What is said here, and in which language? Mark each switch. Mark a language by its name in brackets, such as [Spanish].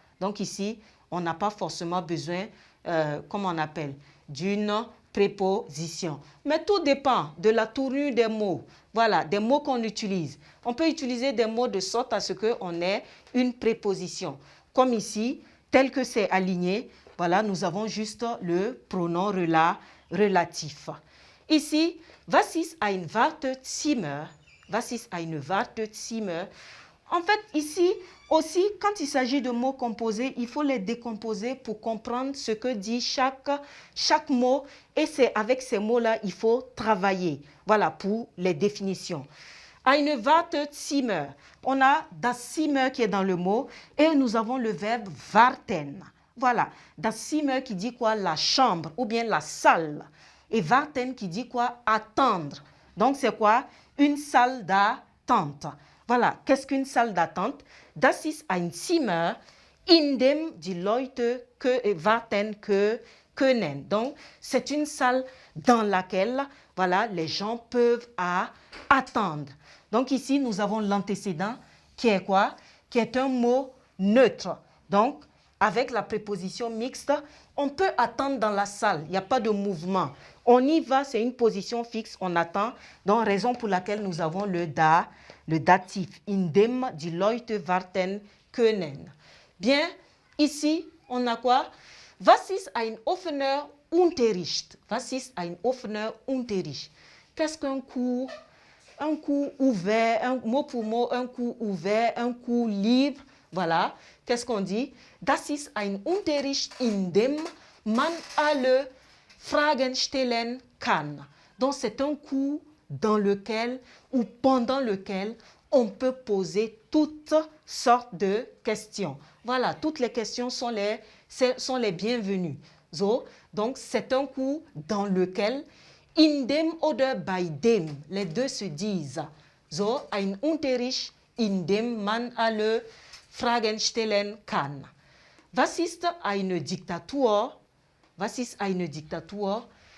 [French] Donc ici, on n'a pas forcément besoin, comment on appelle, d'une préposition. Mais tout dépend de la tournure des mots. Voilà, des mots qu'on utilise. On peut utiliser des mots de sorte à ce qu'on ait une préposition. Comme ici, tel que c'est aligné, voilà, nous avons juste le pronom relatif. Ici, [German] was ist ein Wartezimmer? Was ist ein Wartezimmer? [French] En fait, ici aussi, quand il s'agit de mots composés, il faut les décomposer pour comprendre ce que dit chaque mot. Et c'est avec ces mots-là, il faut travailler. Voilà, pour les définitions. Ein Wartezimmer. On a das Zimmer qui est dans le mot et nous avons le verbe warten. Voilà, das Zimmer qui dit quoi? La chambre ou bien la salle. Et warten qui dit quoi? Attendre. Donc, c'est quoi? Une salle d'attente. Voilà, qu'est-ce qu'une salle d'attente? [German] Das ist ein Zimmer, in dem die Leute warten können. [French] Donc, c'est une salle dans laquelle, voilà, les gens peuvent attendre. Donc, ici, nous avons l'antécédent qui est quoi? Qui est un mot neutre. Donc, avec la préposition mixte, on peut attendre dans la salle. Il n'y a pas de mouvement. On y va, c'est une position fixe, on attend. Donc, raison pour laquelle nous avons le datif. [German] Indem die Leute warten können. [French] Bien, ici, on a quoi? [German] Was ist ein offener Unterricht? Was ist ein offener Unterricht? [French] Qu'est-ce qu'un cours? Un cours ouvert, un mot pour mot, un cours ouvert, un cours libre. Voilà. Qu'est-ce qu'on dit? [German] Das ist ein Unterricht, in dem man alle Fragen stellen kann. [French] Donc, c'est un cours dans lequel ou pendant lequel on peut poser toutes sortes de questions. Voilà, toutes les questions sont les bienvenues. So, donc, c'est un cours dans lequel [German] in dem oder bei dem, [French] les deux se disent. [German] So, ein Unterricht, in dem man alle Fragen stellen kann. Was ist eine Diktatur? Was ist eine Diktatur?